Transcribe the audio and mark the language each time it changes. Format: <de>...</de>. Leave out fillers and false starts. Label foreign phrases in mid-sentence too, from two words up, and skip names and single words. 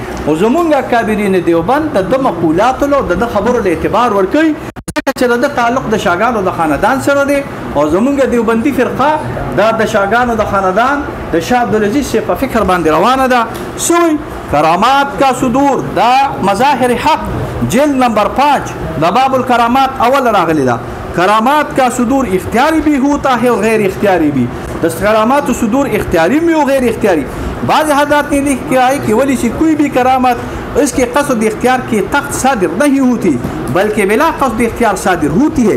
<ps>او زمونږ اکابرین دیوبند د مقولاتو د خبرو له اعتبار ورکوي چې د تعلق د شاګانو د خاندان سره دی. او زمونږ دیوبندي فرقه دا د شاګانو د خاندان د شاه عبدالعزیز په فکر باندې روانه ده. سوی</ps> <ur>کرامات کا صدور</ur> <ps>دا مظاهر حق جلد نمبر 5 دا باب الکرامات اول راغلی ده.</ps> <ur>کرامات کا صدور اختیاری بھی ہوتا ہے اور غیر اختیاری بھی. دس کرامات صدور اختیاری بھی اور غیر اختیاری. بعض حضرات نے لکھا ہے کہ ولی سے کوئی بھی کرامت اس کے قصد اختیار کے تحت صادر نہیں ہوتی بلکہ بلا قصد اختیار صادر ہوتی ہے.</ur>